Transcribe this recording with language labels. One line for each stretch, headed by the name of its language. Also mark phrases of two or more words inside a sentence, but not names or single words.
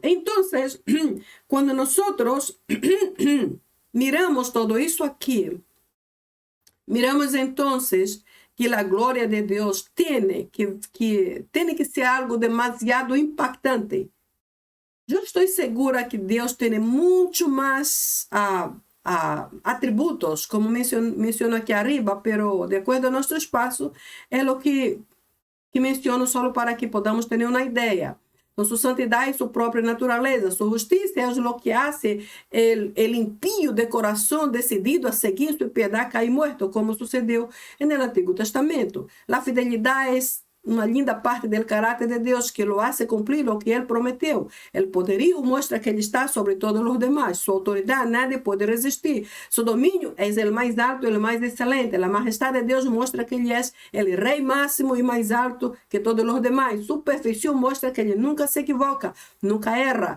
Portuguese: Então, quando nós miramos todo isso aqui, miramos então que a glória de Deus tem que ser algo demasiado impactante. Eu estou segura que Deus tem muito mais atributos, como menciono aqui arriba, pero de acordo ao nosso espaço, é o que menciono só para que podamos ter uma ideia. Então, sua santidade e sua própria natureza, sua justiça é o que
Spanish: hace el impío
Portuguese: de coração decidido a seguir sua piedade cair morto, como sucedeu no Antigo Testamento. A fidelidade é uma linda parte do caráter de Deus que
Spanish: lo hace
Portuguese: cumprir o que Ele prometeu. O poderio mostra que Ele está sobre todos os demais. Sua autoridade nadie pode resistir. Seu domínio é o mais alto e o mais excelente. A majestade de Deus mostra que Ele é o rei máximo e mais alto que todos os demais. Sua perfeição mostra que Ele nunca se equivoca, nunca erra.